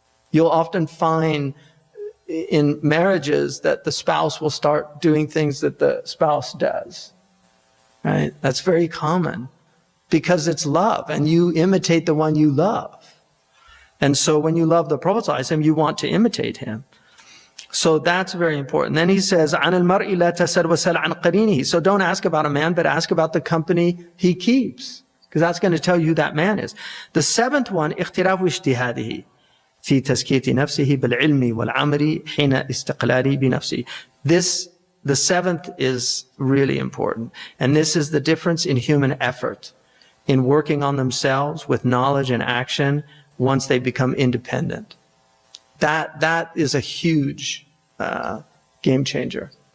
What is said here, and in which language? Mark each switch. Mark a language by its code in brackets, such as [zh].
[en] You'll often find in marriages that the spouse will start doing things that the spouse does, right? That's very common because it's love, and you imitate the one you love. And so when you love the Prophet ﷺ, you want to imitate him. So that's very important. Then he says, [ar] عَنَ الْمَرْءِ لَا تَسَلْ وَسَلْ عَنْ قَرِينِهِ. [en] So don't ask about a man, but ask about the company he keeps, because that's going to tell you who that man is. The seventh one, [ar] اختلاف اجتهاده في تزكية نفسه بالعلم والعمل حين استقلاله بنفسه. [en] The seventh is really important. And this is the difference in human effort in working on themselves with knowledge and action once they become independent. That is a huge game changer.